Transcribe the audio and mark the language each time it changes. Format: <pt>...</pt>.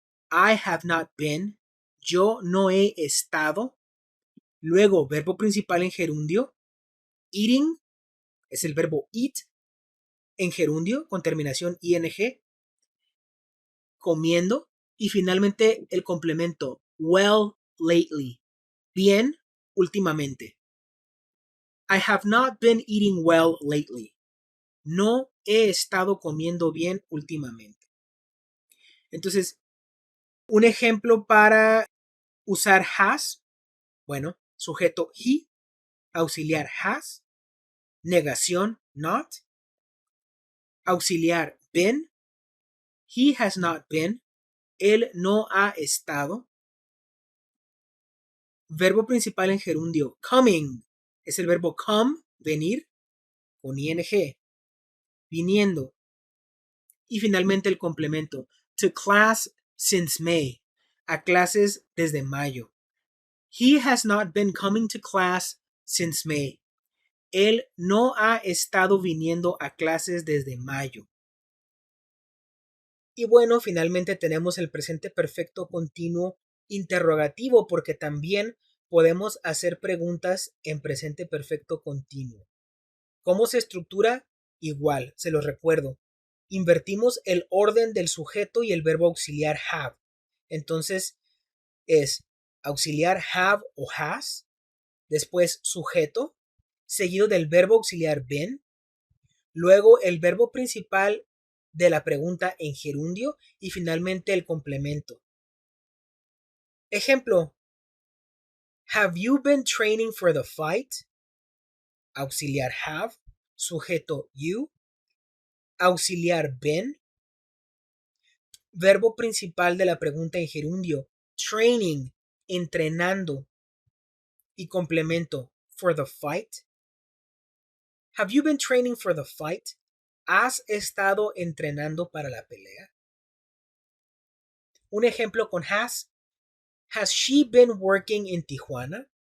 <en>I have not been,</en> <es>yo no he estado, luego verbo principal en gerundio, eating, es el verbo eat, en gerundio con terminación ing, comiendo, y finalmente el complemento</es> <en>well lately,</en> <es>bien últimamente.</es> <en>I have not been eating well lately.</en> <es>No he estado comiendo bien últimamente. Entonces, un ejemplo para usar has, bueno, sujeto he, auxiliar has, negación not, auxiliar been,</es> <en>he has not been,</en> <es>él no ha estado, verbo principal en gerundio coming, es el verbo come, venir, con ing, viniendo, y finalmente el complemento</es> <en>to class since May,</en> <es>a clases desde mayo.</es> <en>He has not been coming to class since May.</en> <es>Él no ha estado viniendo a clases desde mayo. Y bueno, finalmente tenemos el presente perfecto continuo interrogativo porque también podemos hacer preguntas en presente perfecto continuo. ¿Cómo se estructura? Igual, se los recuerdo. Invertimos el orden del sujeto y el verbo auxiliar have. Entonces es auxiliar have o has, después sujeto, seguido del verbo auxiliar been, luego el verbo principal de la pregunta en gerundio y finalmente el complemento.</es> <en>Ejemplo: Have you been training for the fight?</en> <es>auxiliar have, sujeto you, auxiliar been, verbo principal de la pregunta en gerundio, training, entrenando, y complemento,</es> <en>for the fight. Have you been training for the fight?</en> <es>¿Has estado entrenando para la pelea? Un ejemplo con has.</es> <en>Has she been working in Tijuana?</en>